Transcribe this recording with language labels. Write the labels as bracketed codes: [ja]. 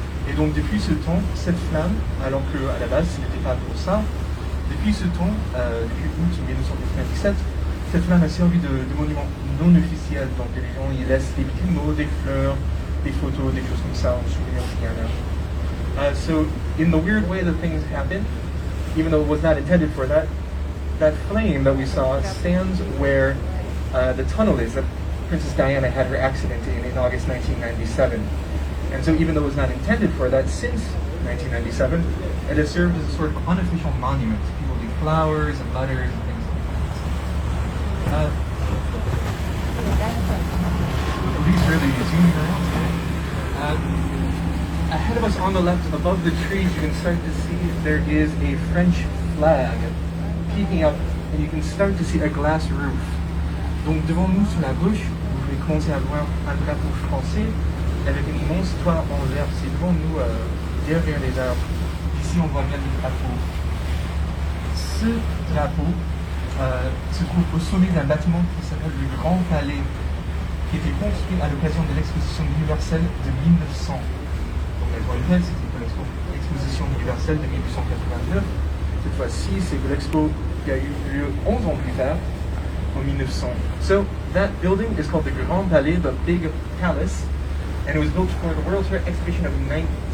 [fr] Et donc depuis ce temps, cette flamme, alors qu'à la base ce n'était pas pour ça, depuis depuis ce temps, depuis août 1997, cette flamme a servi de monument non officiel. Donc les gens y laissent des petits mots, des fleurs, des photos, des choses comme ça en souvenir de Guyana. [en] So in the weird way that things happen, even though it was not intended for that, that flame that we saw stands where the tunnel is that Princess Diana had her accident in August 1997. And so even though it was not intended for that, since 1997, it has served as a sort of unofficial monument. People leave flowers and letters and things like that. These really zooming around today. Ahead of us on the left, above the trees, you can start to see there is a French flag peeking up, and you can start to see a glass roof. [fr] Donc devant nous, sur la gauche, vous pouvez commencer à voir un drapeau français avec une immense toit en verre. C'est devant nous, derrière les arbres. Ici, on voit bien le drapeau. Ce drapeau se trouve au sommet d'un bâtiment qui s'appelle le Grand Palais, qui était construit à l'occasion de l'exposition universelle de 1900. Donc la Tour Eiffel, c'était pour l'exposition universelle de 1889. Cette fois-ci, c'est pour l'expo qui a eu lieu 11 ans plus tard, en 1900. [en] So that building is called the Grand Palais, the Big Palace, and it was built for the World's Fair exhibition of 1900.